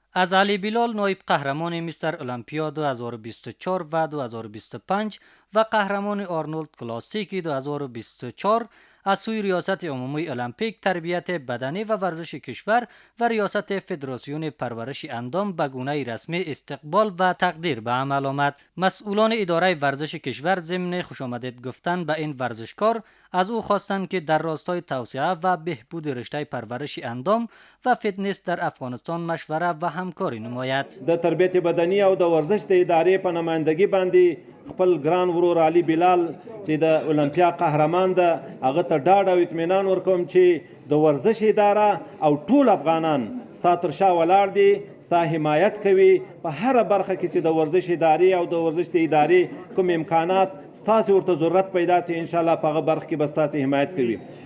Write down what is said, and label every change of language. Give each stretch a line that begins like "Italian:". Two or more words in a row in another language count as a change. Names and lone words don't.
Persian: از علی بلال نایب قهرمان مستر المپیا 2024 و 2025 و قهرمان آرنولد کلاسیک 2024 از سوی ریاست عمومی المپیک تربیت بدنی و ورزش کشور و ریاست فدراسیون پرورش اندام به گونه رسمی استقبال و تقدیر به عمل آمد. مسئولان اداره ورزش کشور ضمن خوشامدید گفتن به این ورزشکار از او خواستند که در راستای توسعه و بهبود رشته پرورش اندام و فتنس در افغانستان مشوره و همکاری نماید.
Pashto: د تربیت بدنی او د ورزش د ادارې په نمائندګي باندې خپل ګران ورور علي بلال چې د اولمپیا قهرمان ده هغه ته ډاډ او اطمینان ورکوم چې د ورزش اداره او ټول افغانان ستا تر شا ولاړ دي، ستا حمایت کوي په هر برخه کې چې د ورزش ادارې او د ورزش د ادارې کوم امکانات ستاسو ورته ضرورت پیدا سي،
Arabic: ان شاء الله
Pashto: په هغه برخه کې به ستاسو حمایت کوي.